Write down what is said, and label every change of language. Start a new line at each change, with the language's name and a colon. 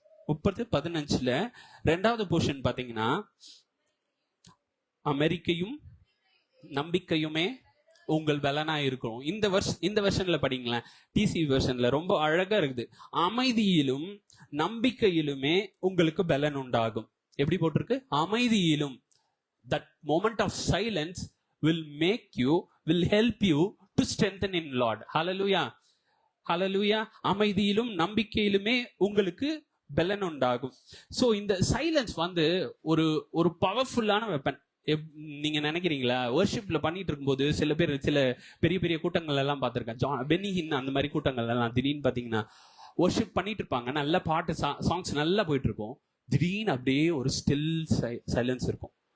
Tamil: 30:15 2வது போர்ஷன் பாத்தீங்கன்னா, அமெரிக்கையும் நம்பிக்கையுமே உங்கள் பலனா இருக்கும். இந்த வெர்ஷன்ல படிங்களேன், டிசி வெர்ஷன்ல ரொம்ப அழகா இருக்குது. அமைதியிலும் நம்பிக்கையிலுமே உங்களுக்கு பலன் உண்டாகும். எப்படி போட்டிருக்கு? அமைதியிலும்.
English: That moment of silence will help you to strengthen in Lord. Hallelujah. Hallelujah.
Tamil: அமைதியிலும் நம்பிக்கையிலுமே உங்களுக்கு பலன் உண்டாகும். சோ இந்த சைலன்ஸ் வந்து ஒரு பவர்ஃபுல்லான வெப்பன். நீங்க நினைக்கிறீங்களா? வர்ஷிப்ல பண்ணிட்டு இருக்கும்போது சில பேர் சில பெரிய பெரிய கூட்டங்கள் எல்லாம் பார்த்திருக்கேன். பெனிஹின் அந்த மாதிரி கூட்டங்கள் எல்லாம் திடீர்னு பாத்தீங்கன்னா வர்ஷிப் பண்ணிட்டு இருப்பாங்க, நல்ல பாட்டு சாங்ஸ் நல்லா போயிட்டு இருக்கும், திடீர்னு அப்படியே ஒரு ஸ்டில் சைலன்ஸ் இருக்கும்.